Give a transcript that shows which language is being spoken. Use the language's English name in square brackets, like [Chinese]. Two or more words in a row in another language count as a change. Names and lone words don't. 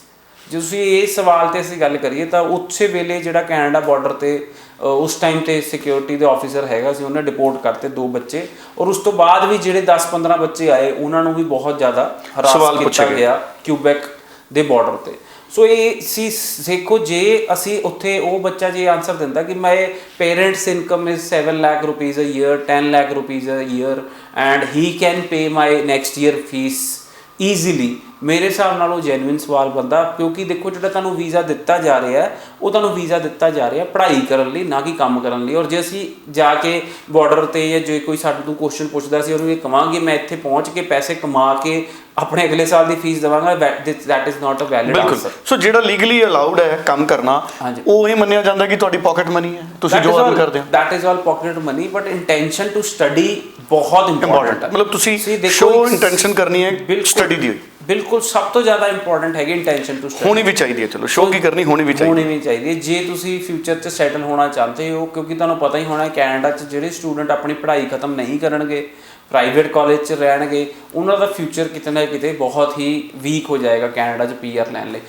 [Punjabi] ਜੋ ਤੁਸੀਂ ਯੇ ਸਵਾਲ ਤੇ ਅਸੀਂ ਗੱਲ ਕਰੀਏ ਤੋ ਉਸ ਵੇਲੇ ਜਿਹੜਾ ਕੈਨੇਡਾ ਬਾਰਡਰ ਤੇ ਉਸ ਟਾਈਮ ਤੇ ਸਿਕਿਓਰਿਟੀ ਕੇ ਆਫੀਸਰ ਹੈਗਾ ਸੀ ਉਨ੍ਹੇਂ ਡਿਪੋਰਟ ਕਰਤੇ 2 ਬੱਚੇ, ਔਰ ਉਸ ਤੋ ਬਾਅਦ ਭੀ ਜਿਹੜੇ 10-15 ਬੱਚੇ ਆਏ ਉਨ੍ਹੋਂਨੇ ਭੀ ਬਹੁਤ ਜ਼ਿਆਦਾ ਹਰਾਸ ਕੀਆ ਗਿਆ ਕਿਊਬੈਕ ਕੇ ਬਾਰਡਰ ਤੇ। ਸੋ ਇਹ ਸੀ ਦੇਖੋ, ਜੇ ਅਸੀਂ ਉੱਥੇ ਉਹ ਬੱਚਾ ਜੇ ਆਨਸਰ ਦਿੰਦਾ ਕਿ [English] my parents income is 7 lakh rupees a year, 10 lakh rupees a year and he can pay my next year fees easily, [Punjabi] ਮੇਰੇ ਹਿਸਾਬ ਨਾਲ ਉਹ ਜੈਨੂਇਨ ਸਵਾਲ ਬੰਦਾ, ਕਿਉਂਕਿ ਦੇਖੋ ਜਿਹੜਾ ਤੁਹਾਨੂੰ ਵੀਜ਼ਾ ਦਿੱਤਾ ਜਾ ਰਿਹਾ ਹੈ ਉਹ ਤੁਹਾਨੂੰ ਵੀਜ਼ਾ ਦਿੱਤਾ ਜਾ ਰਿਹਾ ਪੜ੍ਹਾਈ ਕਰਨ ਲਈ, ਨਾ ਕਿ ਕੰਮ ਕਰਨ ਲਈ। ਔਰ ਜੇ ਅਸੀਂ ਜਾ ਕੇ ਬਾਰਡਰ ਤੇ ਜਾਂ ਜੇ ਕੋਈ ਸਾਡੇ ਤੋਂ ਕੁਐਸਚਨ ਪੁੱਛਦਾ ਸੀ ਉਹਨੂੰ ਇਹ ਕਵਾਂਗੇ ਮੈਂ ਇੱਥੇ ਪਹੁੰਚ ਕੇ ਪੈਸੇ ਕਮਾ ਕੇ ਆਪਣੇ ਅਗਲੇ ਸਾਲ ਦੀ ਫੀਸ ਦੇਵਾਂਗਾ, [English] that is not a valid answer। [Punjabi] ਸੋ ਜਿਹੜਾ [English] legally allowed [Punjabi] ਹੈ ਕੰਮ ਕਰਨਾ, ਉਹ ਇਹ ਮੰਨਿਆ ਜਾਂਦਾ ਕਿ ਤੁਹਾਡੀ [English] pocket money [Punjabi] ਹੈ, ਤੁਸੀਂ ਜੋ ਅਰਨ ਕਰਦੇ ਹੋ, that is all pocket money, but intention to study ਬਹੁਤ ਇੰਪੋਰਟੈਂਟ ਹੈ। ਮਤਲਬ ਤੁਸੀਂ [English] show intention [Punjabi] ਕਰਨੀ ਹੈ ਸਟੱਡੀ ਦੀ ਹੋਈ, ਬਿਲਕੁਲ ਸਭ ਤੋਂ ਜ਼ਿਆਦਾ ਇੰਪੋਰਟੈਂਟ ਹੈਗੀ [English] intention to study, [Punjabi] ਹੋਣੀ ਵੀ ਚਾਹੀਦੀ ਹੈ। ਚਲੋ ਸ਼ੋ ਕੀ ਕਰਨੀ, ਹੋਣੀ ਵੀ ਚਾਹੀਦੀ ਹੈ ਜੇ ਤੁਸੀਂ ਫਿਊਚਰ 'ਚ ਸੈਟਲ ਹੋਣਾ ਚਾਹੁੰਦੇ ਹੋ, ਕਿਉਂਕਿ ਤੁਹਾਨੂੰ ਪਤਾ ਹੀ ਹੋਣਾ ਕੈਨੇਡਾ 'ਚ ਜਿਹੜੇ ਸਟੂਡੈਂਟ ਆਪਣੀ ਪੜ੍ਹਾਈ ਖਤਮ ਨਹੀਂ ਕਰਨਗੇ, [English] private college [Punjabi] 'ਚ ਰਹਿਣਗੇ, ਉਹਨਾਂ ਦਾ ਫਿਊਚਰ ਕਿਤੇ ਨਾ ਕਿਤੇ ਬਹੁਤ ਹੀ ਵੀਕ ਹੋ ਜਾਏਗਾ ਕੈਨੇਡਾ 'ਚ PR ਲੈਣ ਲਈ।